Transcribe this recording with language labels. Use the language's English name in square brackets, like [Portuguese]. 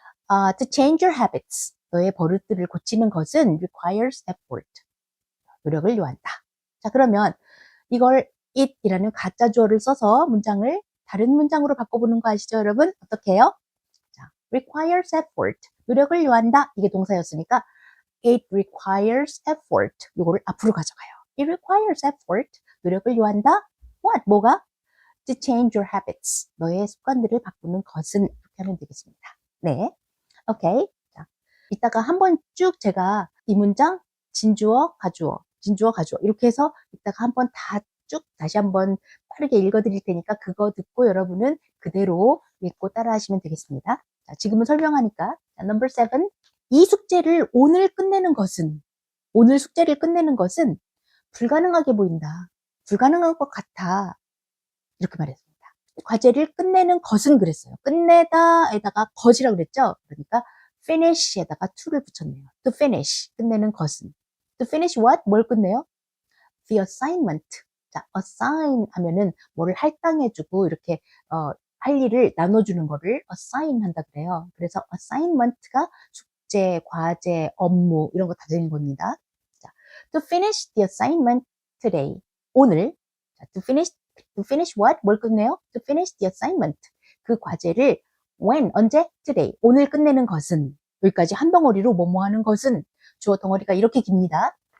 [English] To change your habits. [Korean] 너의 버릇들을 고치는 것은 [English] requires effort. [Korean] 노력을 요한다. 자, 그러면 이걸 it이라는 가짜 주어를 써서 문장을 다른 문장으로 바꿔보는 거 아시죠, 여러분? 어떻게 해요? 자, [English] requires effort. [Korean] 노력을 요한다. 이게 동사였으니까 [English] it requires effort. [Korean] 요거를 앞으로 가져가요. [English] It requires effort. [Korean] 노력을 요한다. [English] What? [Korean] 뭐가? [English] To change your habits. [Korean] 너의 습관들을 바꾸는 것은 이렇게 하면 되겠습니다. 네. 오케이. 자, 이따가 한번 쭉 제가 이 문장 진주어, 가주어, 진주어, 가주어 이렇게 해서 이따가 한번 다 쭉 다시 한번 빠르게 읽어드릴 테니까 그거 듣고 여러분은 그대로 읽고 따라 하시면 되겠습니다. 자, 지금은 설명하니까. 자, number 7. 이 숙제를 오늘 끝내는 것은, 오늘 숙제를 끝내는 것은 불가능하게 보인다. 불가능한 것 같아. 이렇게 말했습니다. 과제를 끝내는 것은 그랬어요. 끝내다에다가 것이라고 그랬죠. 그러니까 finish에다가 to를 붙였네요. [English] to finish, [Korean] 끝내는 것은. [English] to finish what? [Korean] 뭘 끝내요? [English] the assignment. [Korean] 자, assign 하면은 뭐를 할당해주고 이렇게 할 일을 나눠주는 거를 assign 한다 그래요. 그래서 assignment가 숙제, 과제, 업무 이런 거 다 되는 겁니다. [English] 자, to finish the assignment today. [Korean] 오늘. 자, [English] to finish what? [Korean] 뭘 끝내요? [English] To finish the assignment. [Korean] 그 과제를 [English] when? [Korean] 언제? [English] today. [Korean] 오늘 끝내는 것은. 여기까지 한 덩어리로 뭐뭐 하는 것은. 주어 덩어리가 이렇게 깁니다.